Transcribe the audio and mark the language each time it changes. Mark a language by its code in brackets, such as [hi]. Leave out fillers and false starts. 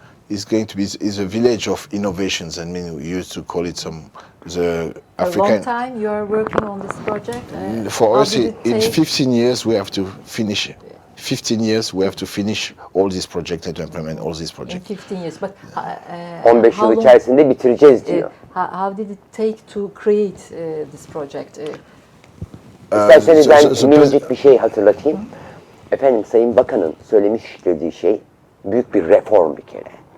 [en] It's going to be is a village of innovations, and we used to call it the African. A long time you are working on this project. For us, in 15 years we have to finish. 15 years we have to finish all these projects and to implement all these projects. In 15 years, but [tr] 15 yıl içerisinde bitireceğiz diyor. [en] How did it take to create this project? [tr] İsterseniz ben minicik bir şey hatırlatayım. Efendim, Sayın Bakan'ın söylemiş dediği şey büyük bir reform bir kere.